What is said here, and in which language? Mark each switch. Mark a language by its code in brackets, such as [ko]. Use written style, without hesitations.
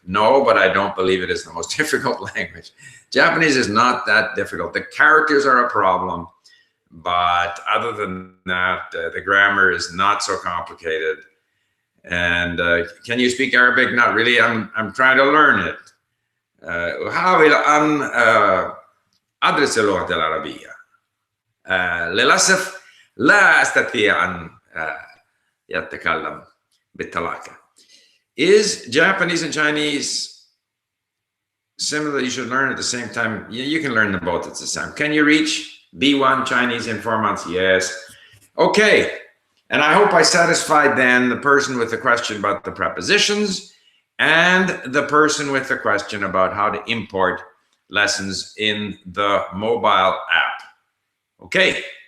[en] No, but I don't believe it is the most difficult language. Japanese is not that difficult. The characters are a problem, but other than that, the grammar is not so complicated. And can you speak Arabic? Not really. I'm trying to learn it. [ar] أحاول أن أدرس اللغة العربية. للأسف لا أستطيع أن يتكلم بالطلاقة. [en] Is Japanese and Chinese similar? You should learn at the same time. You can learn them both at the same time. Can you reach B1 Chinese in 4 months? Yes. Okay. And I hope I satisfied then the person with the question about the prepositions and the person with the question about how to import lessons in the mobile app. Okay.